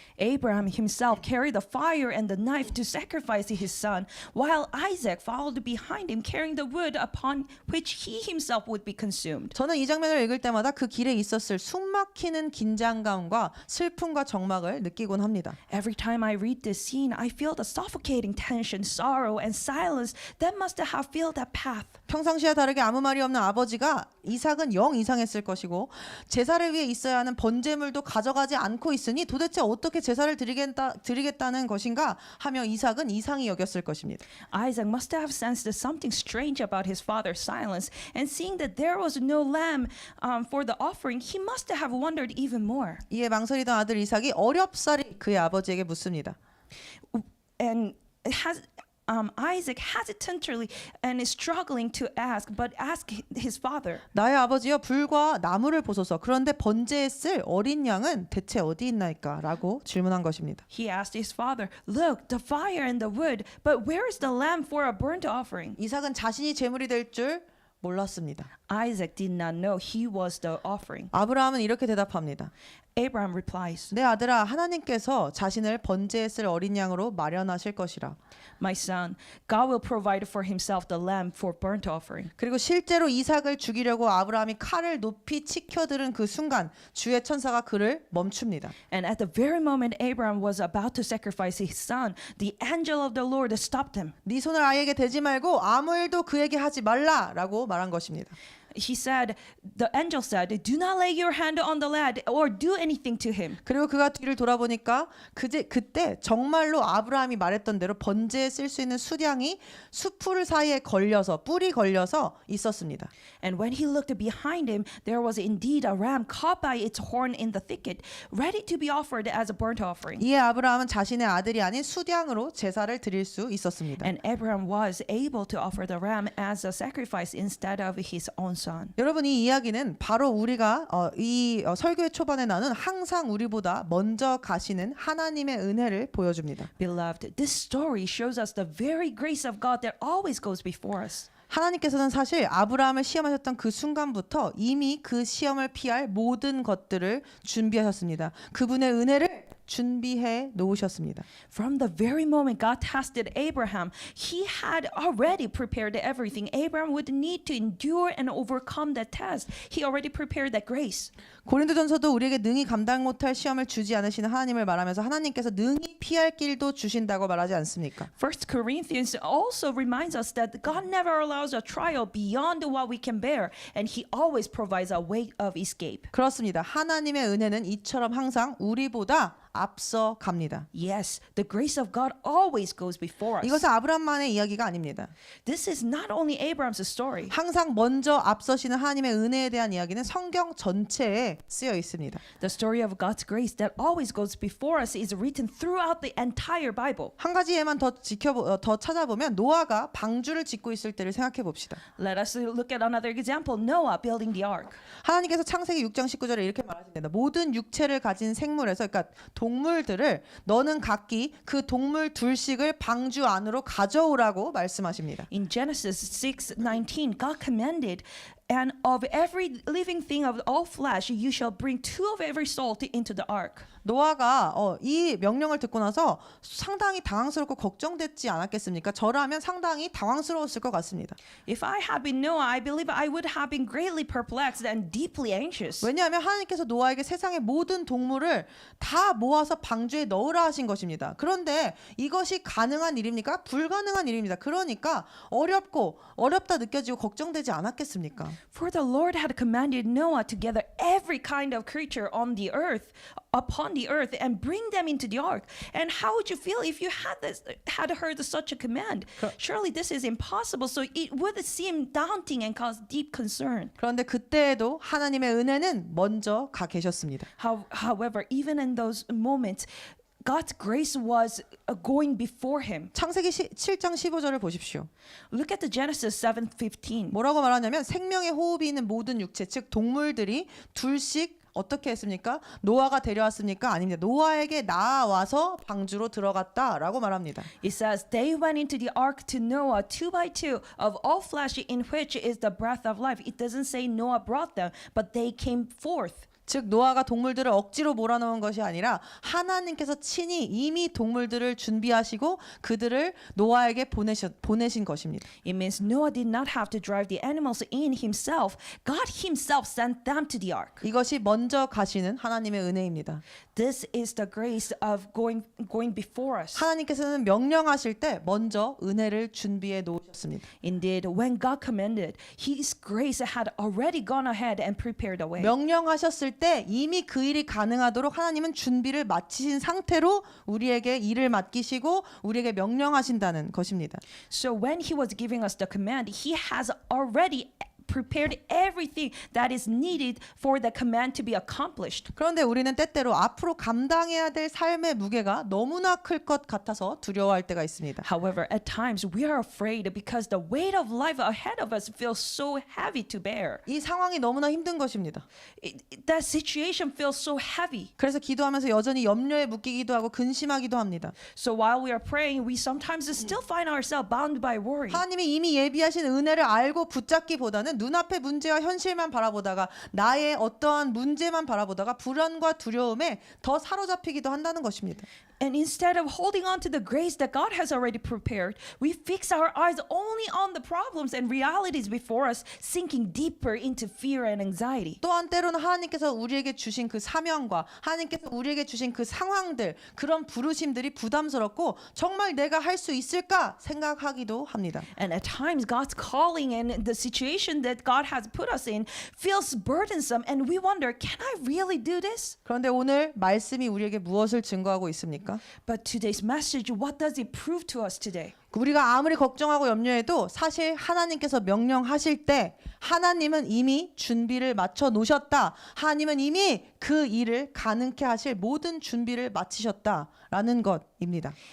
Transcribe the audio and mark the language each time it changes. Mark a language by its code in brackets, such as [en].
[en] Abraham himself carried the fire and the knife to sacrifice his son, while Isaac followed behind him carrying the wood upon which he himself would be consumed. [ko] 저는 이 장면을 읽을 때마다 그 길에 있었을 숨막히는 긴장감과 슬픔과 적막을 느끼곤 합니다. [en] Every time I read this scene, I feel the suffocating tension, sorrow, and silence that must have filled that path. [ko] 평상시와 다르게 아무 말이 없는 아버지가 이삭은 영 이상했을 것이고 제사를 위해 있어야 하는 번제물도 가져가지 않고 있으니 도대체 어떻게 제사를 드리겠다는 것인가 하며 이삭은 이상히 여겼을 것입니다. [en] Isaac must have sensed something strange about his father's silence, and seeing that there was no lamb for the offering, he must have wondered even more. [ko] 이에 망설이던 아들 이삭이 어렵사리 그의 아버지에게 묻습니다. [en] And Isaac hesitantly and is struggling to ask, but ask his father. [ko] 나의 아버지여 불과 나무를 보소서. 그런데 번제에 쓸 어린 양은 대체 어디 있나이까? 라고 질문한 것입니다. [en] He asked his father, "Look, the fire and the wood, but where is the lamb for a burnt offering?" [ko] 이삭은 자신이 제물이 될 줄 몰랐습니다. [en] Isaac did not know he was the offering. [ko] 아브라함은 이렇게 대답합니다. [en] Abraham replies, [ko] 내 아들아, 하나님께서 자신을 번제에 쓸 어린 양으로 마련하실 것이라. [en] "My son, God will provide for himself the lamb for burnt offering." [ko] 그리고 실제로 이삭을 죽이려고 아브라함이 칼을 높이 치켜들은 그 순간 주의 천사가 그를 멈춥니다. [en] And at the very moment Abraham was about to sacrifice his son, the angel of the Lord stopped him. [ko] 네 손을 아이에게 대지 말고 아무 일도 그에게 하지 말라라고 말한 것입니다. [en] The angel said, "Do not lay your hand on the lad or do anything to him." [ko] 그리고 그가 뒤를 돌아보니까 그때 정말로 아브라함이 말했던 대로 번제에 쓸 수 있는 수량이 수풀 사이에 뿌리 걸려서 있었습니다. [en] And when he looked behind him, there was indeed a ram caught by its horn in the thicket, ready to be offered as a burnt offering. [ko] 이에 아브라함은 자신의 아들이 아닌 수량으로 제사를 드릴 수 있었습니다. [en] And Abraham was able to offer the ram as a sacrifice instead of his own son. [ko] 여러분, 이 이야기는 바로 우리가 이 설교의 초반에 나눈 항상 우리보다 먼저 가시는 하나님의 은혜를 보여줍니다. [en] Beloved, this story shows us the very grace of God that always goes before us. [ko] 하나님께서는 사실 아브라함을 시험하셨던 그 순간부터 이미 그 시험을 피할 모든 것들을 준비하셨습니다. 그분의 은혜를 준비해 놓으셨습니다. [en] From the very moment God tested Abraham, he had already prepared everything Abraham would need to endure and overcome that test. He already prepared that grace. [ko] 고린도전서도 우리에게 능히 감당 못할 시험을 주지 않으시는 하나님을 말하면서 하나님께서 능히 피할 길도 주신다고 말하지 않습니까? [en] 1 Corinthians also reminds us that God never allows a trial beyond what we can bear, and he always provides a way of escape. [ko] 그렇습니다. 하나님의 은혜는 이처럼 항상 우리보다 앞서 갑니다. [en] Yes, the grace of God always goes before us. [ko] 이것은 아브라함만의 이야기가 아닙니다. [en] This is not only Abraham's story. [ko] 항상 먼저 앞서시는 하나님의 은혜에 대한 이야기는 성경 전체에 쓰여 있습니다. [en] The story of God's grace that always goes before us is written throughout the entire Bible. [ko] 한 가지 예만 더 찾아보면 노아가 방주를 짓고 있을 때를 생각해 봅시다. [en] Let us look at another example, Noah building the ark. [ko] 하나님께서 창세기 6장 19절에 이렇게 말하십니다. 모든 육체를 가진 생물에서, 그러니까 동물들을 너는 각기 그 동물 둘씩을 방주 안으로 가져오라고 말씀하십니다. [en] In Genesis 6:19, God commanded And of every living thing of all flesh, you shall bring 2 of every soul into the ark. [ko] 노아가 이 명령을 듣고 나서 상당히 당황스럽고 걱정됐지 않았겠습니까? 저라면 상당히 당황스러웠을 것 같습니다. [en] If I had been Noah, I believe I would have been greatly perplexed and deeply anxious. [ko] 왜냐하면 하나님께서 노아에게 세상의 모든 동물을 다 모아서 방주에 넣으라 하신 것입니다. 그런데 이것이 가능한 일입니까? 불가능한 일입니다. 그러니까 어렵다 느껴지고 걱정되지 않았겠습니까? [en] For the Lord had commanded Noah to gather every kind of creature on the earth, upon the earth, and bring them into the ark. And how would you feel if you had heard such a command? Surely this is impossible. So it would seem daunting and cause deep concern. [ko] 그런데 그때에도 하나님의 은혜는 먼저 가 계셨습니다. [en] However, even in those moments, God's grace was going before him. [ko] 창세기 7장 15절을 보십시오. [en] Look at the Genesis 7:15. [ko] 뭐라고 말하냐면 생명의 호흡이 있는 모든 육체, 즉 동물들이 둘씩 어떻게 했습니까? 노아가 데려왔습니까? 아닙니다. 노아에게 나와서 방주로 들어갔다라고 말합니다. [en] It says they went into the ark to Noah 2 by 2 of all flesh in which is the breath of life. It doesn't say Noah brought them, but they came forth. [ko] 즉 노아가 동물들을 억지로 몰아넣은 것이 아니라 하나님께서 친히 이미 동물들을 준비하시고 그들을 노아에게 보내신 것입니다. [en] It means Noah did not have to drive the animals in himself. God himself sent them to the ark. [ko] 이것이 먼저 가시는 하나님의 은혜입니다. [en] This is the grace of going before us. [ko] 하나님께서는 명령하실 때 먼저 은혜를 준비해 놓으셨습니다. [en] Indeed, when God commanded, His grace had already gone ahead and prepared the way. [ko] 명령하셨을 때 이미 그 일이 가능하도록 하나님은 준비를 마치신 상태로 우리에게 일을 맡기시고 우리에게 명령하신다는 것입니다. [en] So when He was giving us the command, He has already prepared everything that is needed for the command to be accomplished. [ko] 그런데 우리는 때때로 앞으로 감당해야 될 삶의 무게가 너무나 클 것 같아서 두려워할 때가 있습니다. [en] However, at times we are afraid because the weight of life ahead of us feels so heavy to bear. [ko] 이 상황이 너무나 힘든 것입니다. [en] That situation feels so heavy. [ko] 그래서 기도하면서 여전히 염려에 묶이기도 하고 근심하기도 합니다. [en] So while we are praying, we sometimes still find ourselves bound by worry. [ko] 하나님이 이미 예비하신 은혜를 알고 붙잡기보다는 눈앞의 문제와 현실만 바라보다가 나의 어떠한 문제만 바라보다가 불안과 두려움에 더 사로잡히기도 한다는 것입니다. [en] And instead of holding on to the grace that God has already prepared, we fix our eyes only on the problems and realities before us, sinking deeper into fear and anxiety. [ko] 또한 때로는 하나님께서 우리에게 주신 그 사명과 하나님께서 우리에게 주신 그 상황들, 그런 부르심들이 부담스럽고 정말 내가 할 수 있을까 생각하기도 합니다. [en] And at times, God's calling and the situation that God has put us in feels burdensome, and we wonder, can I really do this? [ko] 그런데 오늘 말씀이 우리에게 무엇을 증거하고 있습니까? [en] But today's message, what does it prove to us today? [ko] 우리가 아무리 걱정하고 염려해도 사실 하나님께서 명령하실 때 하나님은 이미 준비를 마쳐 놓으셨다. 하나님은 이미 그 일을 가능케 하실 모든 준비를 마치셨다라는 것입니다.